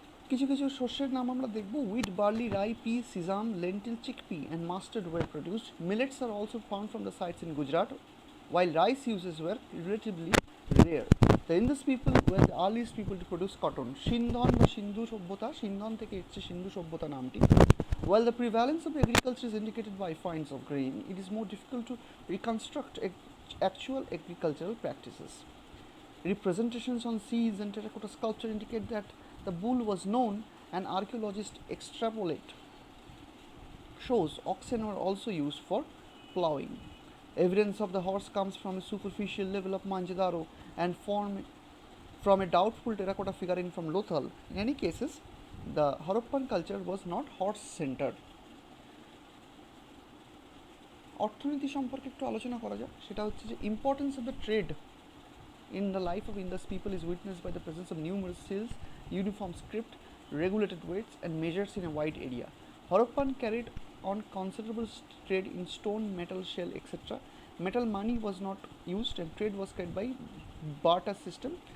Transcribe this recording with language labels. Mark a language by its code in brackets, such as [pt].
[bn] কিছু কিছু শস্যের নাম আমরা দেখব। [en] Wheat, barley, rye, pea, sesame, lentil, chickpea and mustard were produced. Millets are also found from the sites in Gujarat, while rice uses were relatively rare. The Indus people were the earliest people to produce cotton. [bn] সিন্ধন বা সিন্ধু সভ্যতা, সিন্ধন থেকে এসেছে সিন্ধু সভ্যতা নামটি। [en] While the prevalence of agriculture is indicated by finds of grain, it is more difficult to reconstruct actual agricultural practices. Representations on seas and terracotta sculpture indicate that the bull was known, and archaeologists extrapolate shows oxen were also used for ploughing. Evidence of the horse comes from a superficial level of Mohenjo-daro and from a doubtful terracotta figurine from Lothal. In any cases, the Harappan culture was not horse-centered. [bn] অর্থনীতি সম্পর্কে একটু আলোচনা করা যাক। সেটা হচ্ছে যে [en] Importance of the trade in the life of Indus people is witnessed by the presence of numerous sills, uniform script, regulated weights and measures in a wide area. Harappan carried on considerable trade in stone, metal, shell, etc. Metal money was not used and trade was carried by barter system.